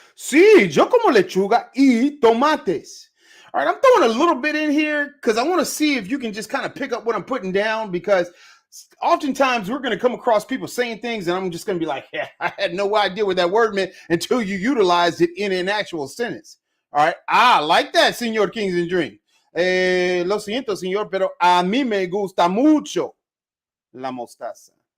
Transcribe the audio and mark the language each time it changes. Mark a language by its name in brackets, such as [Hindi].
[Spanish] Sí, yo como lechuga y tomates. [English] All right, I'm throwing a little bit in here because I want to see if you can just kind of pick up what I'm putting down, because oftentimes we're going to come across people saying things and I'm just going to be like, yeah, I had no idea what that word meant until you utilized it in an actual sentence. All right, like that, señor Kings and Dream. [Spanish] Lo siento, señor, pero a mí me gusta mucho la mostaza.